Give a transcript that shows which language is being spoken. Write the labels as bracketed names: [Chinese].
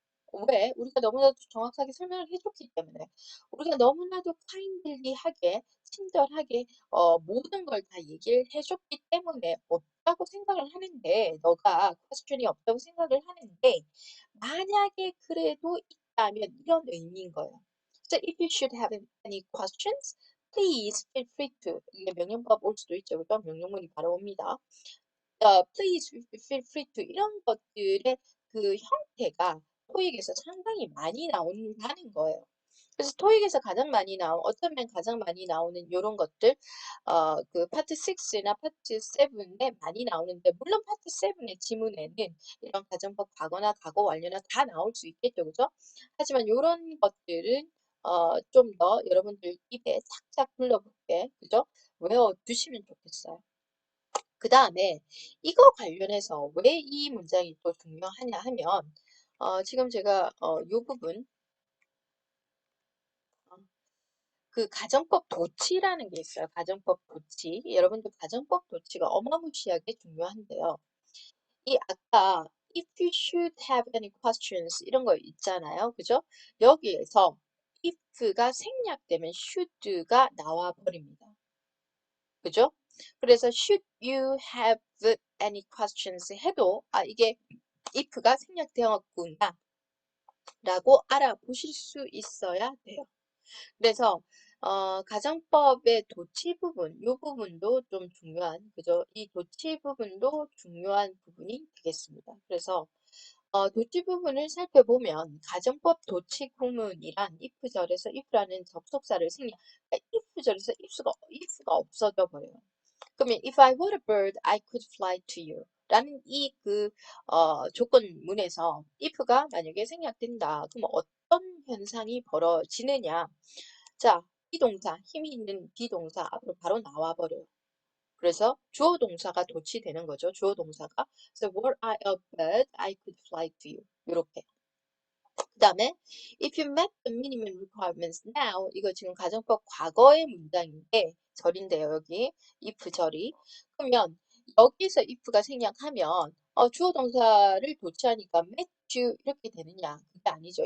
[Korean] 우리가 너무나도 정확하게 설명을 해줬기 때문에 우리가 너무나도 kindly하게 친절하게 모든 걸 다 얘기를 해줬기 때문에 없다고 생각을 하는데 너가 question이 없다고 생각을 하는데 만약에 그래도 있다면 이런 의미인 거예요. [English] So if you should have any questions, please feel free to. [Korean] 이게 명령법 올 수도 있죠. 그죠? 명령문이 바로 옵니다. [English] please feel free to [Korean] 이런 것들의 그 형태가 토익에서 상당히 많이 나온다는 거예요. 그래서 토익에서 가장 많이 어쩌면 가장 많이 나오는 이런 것들, 그 파트 6나 파트 7에 많이 나오는데, 물론 파트 7의 지문에는 이런 가정법 과거나 과거 완료나 다 나올 수 있겠죠, 그죠? 하지만 이런 것들은, 좀 더 여러분들 입에 착착 불러볼게, 그죠? 외워두시면 좋겠어요. 그 다음에 이거 관련해서 왜 이 문장이 또 중요하냐 하면, 지금 제가 이 부분, 어, 그 가정법 도치라는 게 있어요. 가정법 도치. 여러분들 가정법 도치가 어마무시하게 중요한데요. 이 아까 [English] if you should have any questions [Korean] 이런 거 있잖아요. 그죠? 여기에서 if가 생략되면 should가 나와 버립니다. 그죠? 그래서 [English] should you have any questions [Korean] 해도 이게 if가 생략되었구나 라고 알아보실 수 있어야 돼요. 그래서 가정법의 도치 부분, 이 부분도 좀 중요한, 그죠? 이 도치 부분도 중요한 부분이 되겠습니다. 그래서 도치 부분을 살펴보면 가정법 도치 구문이란 if절에서 if라는 접속사를 그러니까 if절에서 if가 없어져 버려요. 그러면 [English] if I were a bird, I could fly to you. [Korean] 라는 이 조건문에서 if가 만약에 생략된다. 그럼 어떤 현상이 벌어지느냐? 자, 비동사, 힘이 있는 비동사 앞으로 바로 나와버려요. 그래서 주어 동사가 도치되는 거죠. 주어 동사가. [English] So were I a bird, I could fly to you. [Korean] 이렇게. 그 다음에 [English] if you met the minimum requirements now [Korean] 이거 지금 가정법 과거의 문장인데 절인데요. 여기 if 절이. 그러면 여기서 if가 생략하면 주어 동사를 도치하니까 met you 이렇게 되느냐? 그게 아니죠.